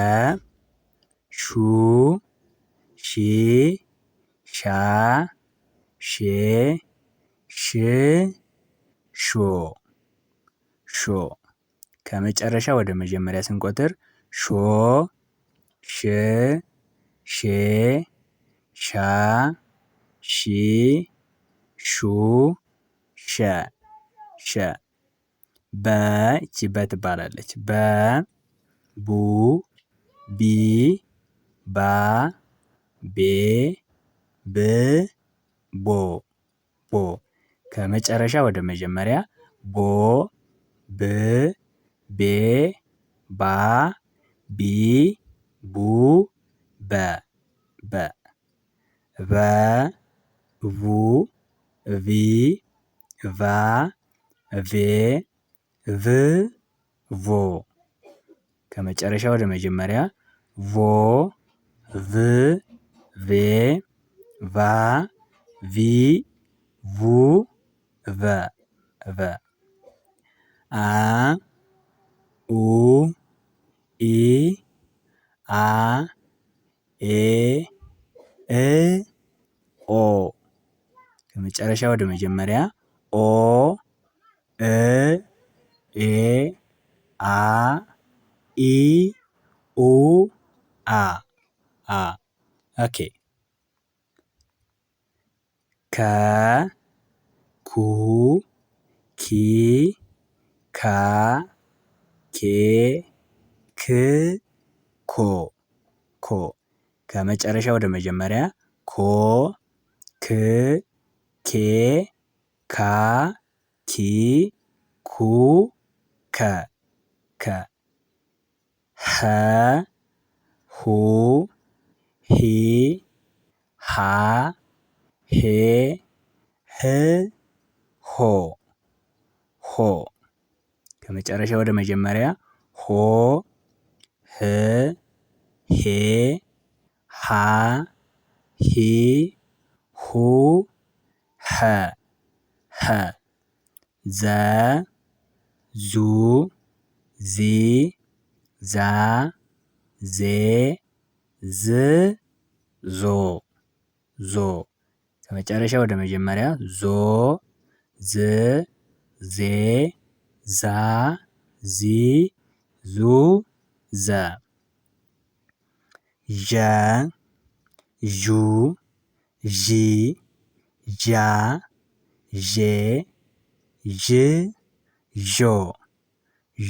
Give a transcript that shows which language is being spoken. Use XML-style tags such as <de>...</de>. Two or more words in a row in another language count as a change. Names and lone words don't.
<am>ሹ ሺ ሻ ሼ ሽ ሾ ሾ ከመጨረሻ ወደ መጀመሪያ ስንቆጥር ሾ ሽ ሼ ሻ ሺ ሹ ሸ ሸ በ ይቺ በ ትባላለች። በ ቡ ቢ ባ ቤ ብ ቦ ቦ ከመጨረሻ ወደ መጀመሪያ ቦ ብ ቤ ባ ቢ ቡ በ በ ቨ ቡ ቪ ቫ ቬ ቭ ቮ ከመጨረሻ ወደ መጀመሪያ ቮ ቭ ቬ ቫ ቪ ቡ ቨ ቨ አ ኡ ኢ አ ኤ እ ኦ ከመጨረሻ ወደ መጀመሪያ ኦ እ ኤ አ ኢ ኡ አ አ ኦኬ ከ ኩ ኪ ካ ኬ ክ ኮ ኮ ከመጨረሻ ወደ መጀመሪያ ኮ ክ ኬ ካ ኪ ኩ ከ ከ ሀ ሁ ሂ ሃ ሄ ህ ሆ ሆ ከመጨረሻ ወደ መጀመሪያ ሆ ህ ሄ ሃ ሂ ሁ ሀ ሀ ዘ ዙ ዚ ዛ ዜ ዝ ዞ ዞ ከመጨረሻ ወደ መጀመሪያ ዞ ዝ ዜ ዛ ዚ ዙ ዘ ዠ ዡ ዢ ዣ ዤ ዥ ዦ ዦ</am>